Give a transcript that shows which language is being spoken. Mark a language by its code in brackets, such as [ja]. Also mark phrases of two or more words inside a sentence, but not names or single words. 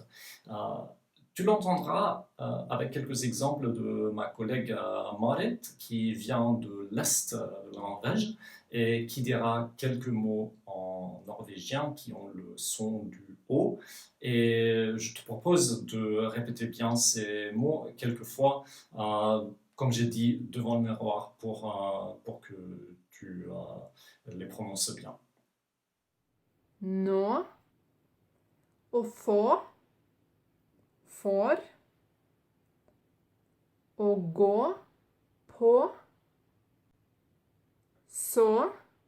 [fr] Euh, Tu l'entendras avec quelques exemples de ma collègue Marit, qui vient de l'Est de la Norvège et qui dira quelques mots en norvégien qui ont le son du O. Et je te propose de répéter bien ces mots quelques fois, comme j'ai dit, devant le miroir pour que tu les prononces bien. [no] Nå, å få, får, å gå, på, så,